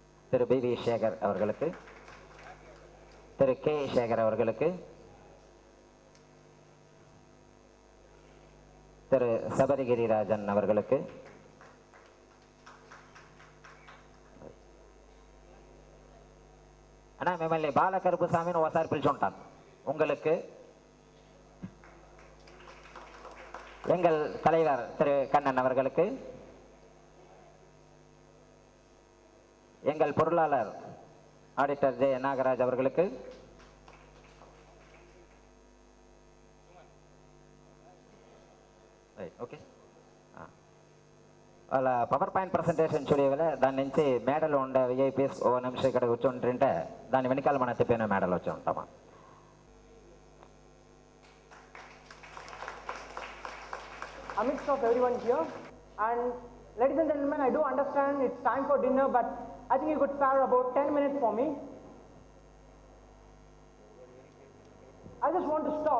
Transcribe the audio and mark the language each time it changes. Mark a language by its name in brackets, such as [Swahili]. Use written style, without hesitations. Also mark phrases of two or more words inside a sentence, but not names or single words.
[Tamil] திரு பி.வி. சேகர் அவர்களுக்கு, திரு கே. சேகர் அவர்களுக்கு, திரு சபரிகிரிராஜன் அவர்களுக்கு, [Telugu] అన్నా మిమ్మల్ని బాలకరుపుస్వామిని ఒకసారి పిలుచుంటాను. [Tamil] உங்களுக்கு எங்கள் தலைவர் திரு கண்ணன் அவர்களுக்கு, எங்கள் பொருளாளர் ஆடிட்டர் ஜே நாகராஜ் அவர்களுக்கு, [Telugu] ఓకే వాళ్ళ [English] power point presentation [Telugu] చూడేవాళ్ళ దాని నుంచి మేడలు ఉండే విఐపీస్ ఓ నిమిషం ఇక్కడ కూర్చుంటుంటే దాని వెనకాల మన తిప్పిన మేడలు వచ్చి ఉంటామా. [English] Amidst of everyone here, and ladies and gentlemen, I do understand it's time for dinner, but I think you could spare about 10 minutes for me. I just want to start.